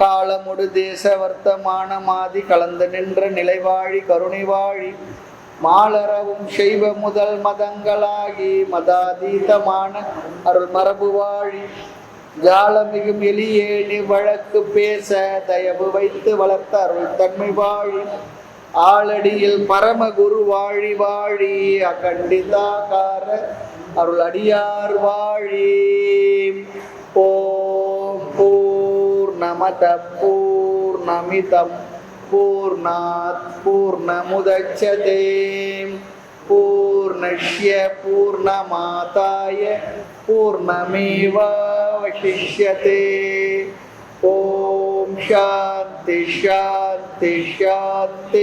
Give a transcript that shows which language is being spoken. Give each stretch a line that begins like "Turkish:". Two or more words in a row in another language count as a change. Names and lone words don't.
Tamil: காலமுடு தேச வர்த்தமான மாதி கலந்து நின்ற நிலைவாழி கருணை வாழி மாலரவும் செய்வ முதல் மதங்களாகி மதாதீதமான அருள் மரபு வாழி ஜாலமிகும் எளியேனி வழக்கு பேச தயவு வைத்து வளர்த்த அருள் தன்மை வாழி ஆளடியில் பரமகுரு வாழி வாழி அகண்டிதாகார அருள் அடியார் வாழி.
Sanskrit: ओम् पूर्णमद पूर्णमिदम् पूर्णात् पूर्णमुदच्यते पूर्णस्य पूर्णमादाय पूर्णमेवावशिष्यते. ओम् शान्ति शान्ति शान्ति.